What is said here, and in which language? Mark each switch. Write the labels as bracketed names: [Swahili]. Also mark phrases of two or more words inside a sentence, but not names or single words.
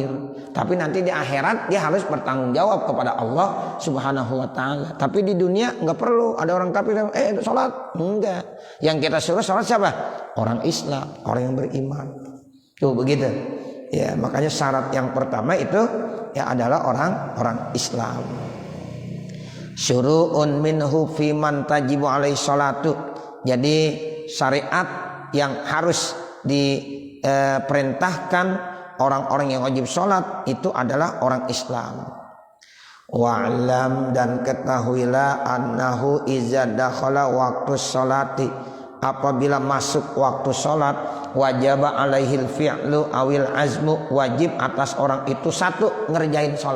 [Indonesian] Tapi nanti di akhirat dia harus bertanggung jawab kepada Allah [Arabic] سبحانه وتعالى. [Indonesian] Tapi di dunia enggak perlu ada orang kafir sholat, enggak. Yang kita suruh sholat siapa? Orang Islam, orang yang beriman. Tuh begitu. Ya, makanya syarat yang pertama itu ya adalah orang Islam. [Arabic] شروط منه فيمن تجب عليه الصلاة. [Indonesian] Jadi syariat yang harus diperintahkan orang-orang yang wajib sholat itu adalah orang Islam. Wa'lam, dan ketahuilah [Arabic] أنه إذا دخل وقت الصلاة, [Indonesian] apabila masuk waktu sholat, [Arabic] وجب عليه الفعل أو العزم, [Indonesian] wajib atas orang itu satu ngerjain sholat.